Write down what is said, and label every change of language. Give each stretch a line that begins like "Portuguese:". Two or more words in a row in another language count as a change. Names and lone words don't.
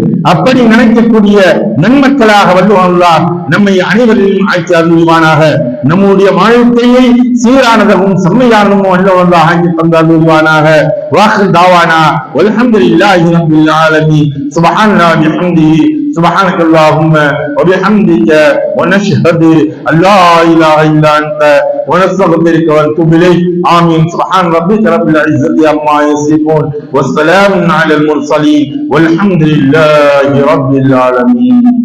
Tamil: அப்படி நினைக்கக்கூடிய நன்மக்களாக வல்லுவார் நம்மை அனைவரையும் ஆட்சி அருள்வானாக. நம்முடைய வாழ்க்கையை சீரானதும் செம்மையானதும் வல்லவல்லாஹ் ஆக்கி தந்தருள்வானாக.
Arabic: وآخر دعوانا الحمد لله رب العالمين. سبحان الله وبحمده سبحانك اللهم وبحمدك ونشهد أن لا إله إلا أنت ونستغفرك ونتوب إليك. آمين. سبحان ربك رب العزة عما يصفون والسلام على المرسلين والحمد لله رب العالمين.